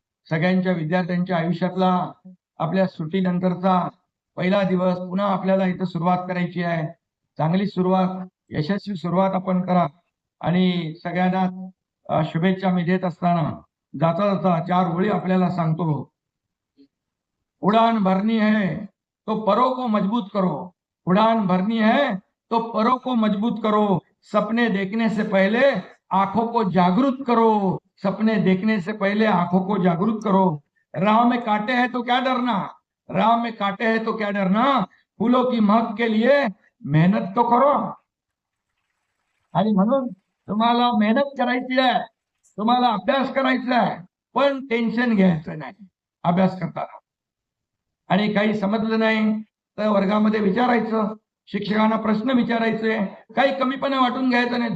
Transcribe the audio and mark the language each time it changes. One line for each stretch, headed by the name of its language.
Marathi: सगळ्यांच्या विद्यार्थ्यांच्या आयुष्यातला आपल्या सुट्टीनंतरचा पहिला दिवस. पुन्हा आपल्याला इथं सुरुवात करायची आहे. चांगली सुरुवात, यशस्वी सुरुवात आपण करा. आणि सगळ्यांना शुभेच्छा मी देत असताना जाता जाता 4 ओळी आपल्याला सांगतो.
Hindi: उड़ान भरनी है तो परों को मजबूत करो, उड़ान भरनी है तो परों को मजबूत करो, सपने देखने से पहले आंखों को जागरूक करो, सपने देखने से पहले आंखों को जागरूक करो. राह में कांटे हैं तो क्या डरना, राह में कांटे हैं तो क्या डरना, फूलों की महक के लिए मेहनत तो करो.
Marathi: आणि म्हणून तुम्हाला मेहनत करायची आहे, तुम्हाला अभ्यास करायचा आहे, पण टेन्शन घ्यायचं नाही अभ्यास करताना. आणि काही समजलं नाही तर वर्गामध्ये विचारायचं, शिक्षकांना प्रश्न विचारायचे, काही कमीपणा वाटून घ्यायचं नाही.